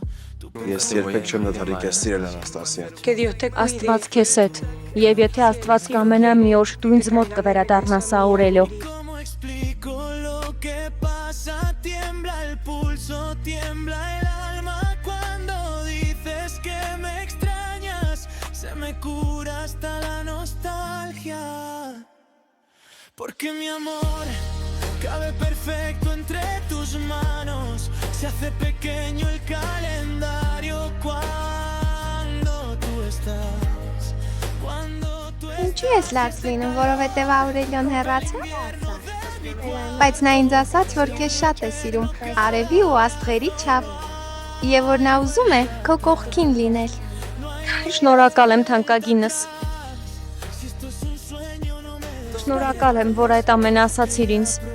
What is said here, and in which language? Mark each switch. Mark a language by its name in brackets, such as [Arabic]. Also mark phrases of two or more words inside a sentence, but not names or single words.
[Armenian] Ես երբեք չեմ դադարի սիրել Անաստասիան։ Աստված քեզ հետ, եւ եթե Աստված կամենա մի օր դու ինձ մոտ կվերադառնաս Աուրելիո։ [Spanish] ¿Cómo explico lo que pasa? Tiembla el pulso, tiembla el alma cuando dices que me extrañas. Se me cura hasta la nostalgia. Porque mi amor cabe perfecto entre tus manos. Se hace pequeño el calendario cuando tú estás. [Armenian] Ինչու ես լարս լինում, որովհետև Աուրելիոն հեռացավ։ Բայց նա ինձ ասաց, որ քեզ շատ է սիրում, արևի ու աստղերի չափ, եւ որ նա ուզում է քո կողքին լինել։ Շնորհակալ եմ թանկագինս։ Շնորհակալ եմ, որ այդ ամենը ասացիր ինձ։